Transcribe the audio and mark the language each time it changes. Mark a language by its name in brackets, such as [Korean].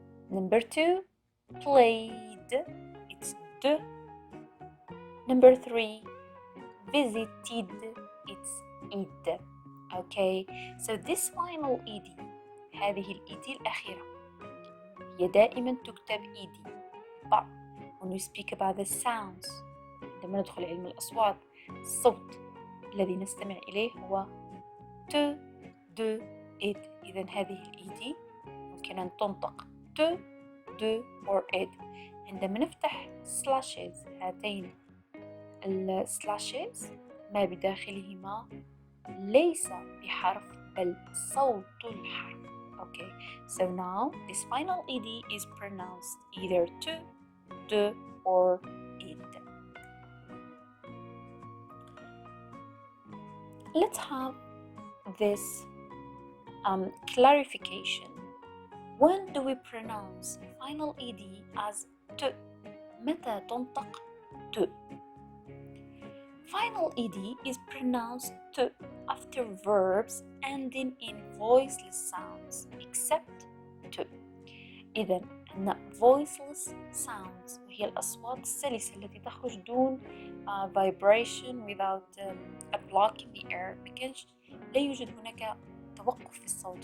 [English] Number two, played. It's d. Number three, visited. It's id. Okay, so this final ed, [Arabic] هذه الed الأخيرة هي دائما تكتب ed. [English] But when we speak about the sounds, [Arabic] عندما ندخل علم الأصوات، الصوت الذي نستمع إليه هو ت د id. إذن هذه الed ممكن أن تنطق ت د or id. عندما نفتح slashes، هاتين السلاشز ما بداخلهما ليس بحرف بل صوت الحرف. [English] Okay, so now this final ed is pronounced either t, d or id. Let's have this clarification. When do we pronounce final ed as t? [Arabic] متى تنطق t? [English] Final ed is pronounced t after verbs ending in voiceless sounds except t. [Arabic] إذن عندنا voiceless sounds وهي الأصوات السلسة التي تخرج دون vibration [English] without a block in the air. [Arabic] بكنش لا يوجد هناك توقف في الصوت.